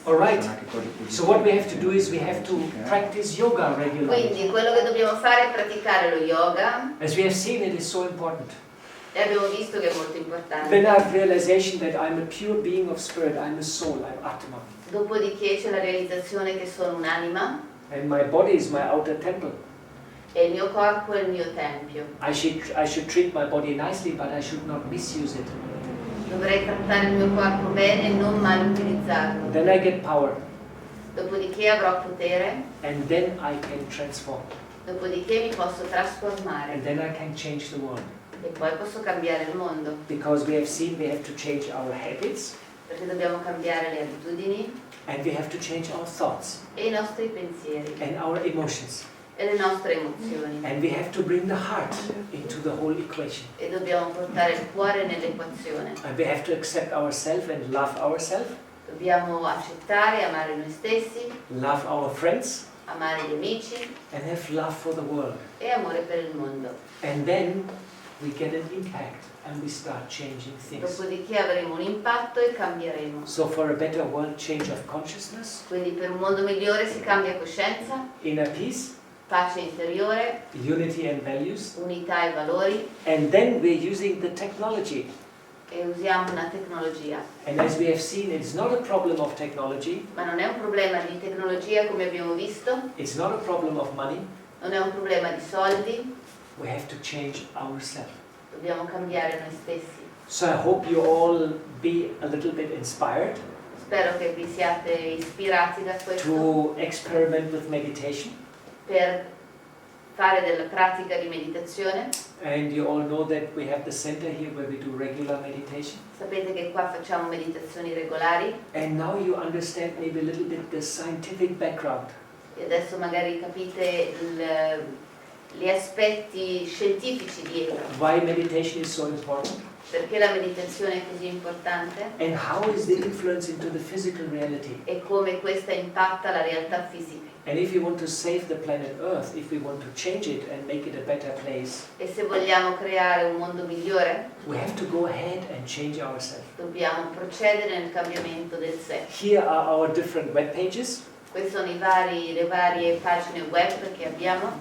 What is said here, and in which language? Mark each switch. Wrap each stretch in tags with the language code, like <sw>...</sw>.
<en>All right. So what we have to do is we have to practice yoga regularly.</en> <it>Quindi quello che dobbiamo fare è praticare lo yoga</it> <en>As we have seen, it is so important.</en> <it>e abbiamo visto che è molto</it> <en>Then</en> <it>importante.</it> <en>I have realization that I'm a pure being of spirit. I'm a soul. I'm Atma.</en> <it>Dopodiché c'è la realizzazione che sono un'anima</it> <en>And my body is my outer temple.</en> <it>e il mio corpo è il mio tempio.</it> <en>I should treat my body nicely, but I should not misuse it.</en> <it>Dovrei trattare il mio corpo bene e non male utilizzarlo.</it> <en>Then I get power,</en> <it>Dopodiché avrò potere,</it> <en>and then I can transform,</en> <it>dopodiché mi posso trasformare</it> <en>and then I can change the world.</en> <it>e poi posso cambiare il mondo.</it> <en>Because we have seen we have to change our habits,</en> <it>Perché dobbiamo cambiare le abitudini</it> <en>and we have to change our thoughts</en> <it>e i nostri pensieri</it> <en>and our emotions.</en> <it>e le nostre emozioni.</it> <en>And we have to bring the heart into the whole equation.</en> <it>E dobbiamo portare il cuore nell'equazione.</it> <en>And we have to accept ourselves and love ourselves,</en> <it>Dobbiamo accettare e amare noi stessi,</it> <en>love our friends,</en> <it>amare gli amici</it> <en>and have love for the world.</en> <it>e amore per il mondo.</it> <en>And then we get an impact and we start changing things.</en> <it>Dopodiché avremo un impatto e cambieremo.</it> <en>So for a better world, change of consciousness,</en> <it>Quindi per un mondo migliore si cambia coscienza,</it> <en>inner peace,</en> <it>pace interiore,</it> <en>unity and values,</en> <it>unità e valori</it> <en>and then we're using the technology.</en> <it>e usiamo una tecnologia.</it> <en>And as we have seen, it's not a problem of technology,</en> <it>Ma non è un problema di tecnologia come abbiamo visto,</it> <en>it's not a problem of money,</en> <it>non è un problema di soldi,</it> <en>we have to change ourselves.</en> <it>dobbiamo cambiare noi stessi.</it> <en>So I hope you all be a little bit inspired</en> <it>Spero che vi siate ispirati da questo</it> <en>to experiment with meditation.</en> <it>per fare della pratica di meditazione.</it> <en>And you all know that we have the center here where we do regular meditation.</en> <it>Sapete che qua facciamo meditazioni regolari</it> <en>And now you understand maybe a little bit the scientific background.</en> <it>e adesso magari capite gli aspetti scientifici dietro,</it> <en>Why meditation is so important</en> <it>perché la meditazione è così importante</it> <en>and how is the influence into the physical reality.</en> <it>e come questa impatta la realtà fisica.</it> <en>And if we want to save the planet Earth, if we want to change it and make it a better place,</en> <it>E se vogliamo creare un mondo migliore,</it> <en>we have to go ahead and change ourselves.</en> <it>dobbiamo procedere nel cambiamento del sé.</it> <en>Here are our different web pages.</en> <it>Queste sono le varie pagine web che abbiamo,</it>